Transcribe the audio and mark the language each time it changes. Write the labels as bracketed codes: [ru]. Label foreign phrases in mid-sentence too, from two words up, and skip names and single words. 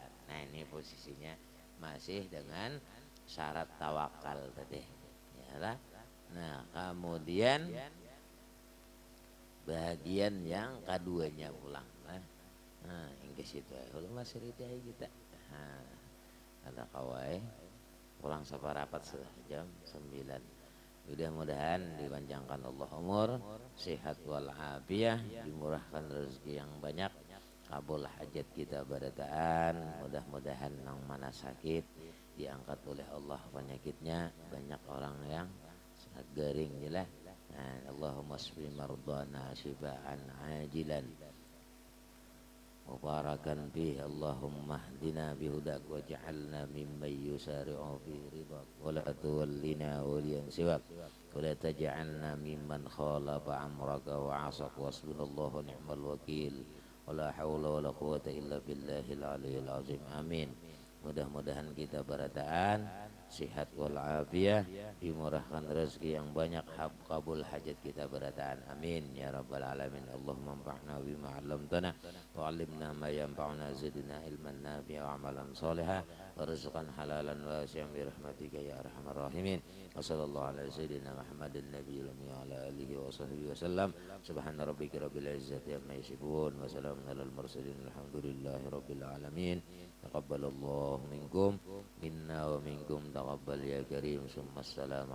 [id] Nah, ini posisinya masih dengan syarat tawakal tadi, ya. [bjn] Nah, kemudian bagian yang keduanya pulang. Nah, Inggris itu kalau masih ridai kita. Nah, ada kawai pulang separapat sudah jam 9. [id] Mudah-mudahan dipanjangkan Allah umur, sehat walafiat, dimurahkan rezeki yang banyak, kabul hajat kita barataan. Mudah-mudahan yang mana sakit diangkat oleh Allah penyakitnya. [bjn] Banyak orang yang sangat garing jelah. [ar] Nah, اللهم اشف مرضانا شفاء عاجلا مباركا به. اللهم اهدنا بهداك واجعلنا ممن يسارع في رضاك ولا تولنا وليا سواك ولا تجعلنا ممن خالف أمرك وعصاك وحسبنا الله نعم الوكيل ولا حول ولا قوة إلا بالله العلي العظيم. [bjn] Amin. [id] Mudah-mudahan kita berataan sihat wal afiyah, dimurahkan rezeki yang banyak, kabul hajat kita berataan. [ar] آمين يا رب العالمين اللهم انفعنا بما علمتنا وعلمنا ما ينفعنا زدنا علما نافعا وعملا صالحا ورزقا حلالا واسعا برحمتك يا أرحم الراحمين. وصلى الله على سيدنا محمد النبي الأمي وعلى آله وصحبه وسلم. سبحان ربك رب العزة عما يصفون وسلام على المرسلين الحمد لله رب العالمين. تقبل الله منكم منا ومنكم تقبل يا كريم.